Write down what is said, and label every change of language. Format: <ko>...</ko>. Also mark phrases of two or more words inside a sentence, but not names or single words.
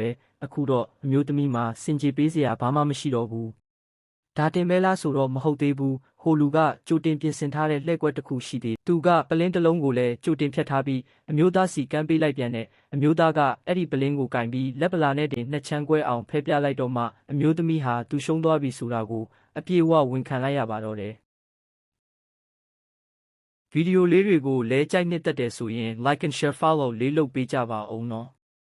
<my>ပဲအခုတော့အမျိုးသမီးမှာစင်ကြေပေးစရာဘာမှမရှိတော့ဘူးဒါတင်မဲလားဆိုတော့မဟုတ်သေးဘူးဟိုလူကကြိုတင်ပြင်ဆင်ထားတဲ့လှည့်ကွက်တစ်ခုရှိသေးသူကပလင်းတစ်လုံးကိုလည်းကြိုတင်ဖြတ်ထားပြီးအမျိုးသားစီကမ်းပေးလိုက်ပြန်တဲ့အမျိုးသားကအဲ့ဒီပလင်းကိုကင်ပြီးလက်ပလာနဲ့တင်နှစ်ချမ်းကွဲအောင်ဖဲပြလိုက်တော့မှအမျိုးသမီးဟာသူရှုံးသွားပြီဆိုတာကိုအပြေအဝဝန်ခံလိုက်ရပါတော့တယ်ဗီဒီယိုလေးတွေကိုလည်းကြိုက်နှစ်သက်တယ်ဆိုရင်</my> <en>like and share follow</en> <my>လေးလုပ်ပေးကြပါဦးနော်</my>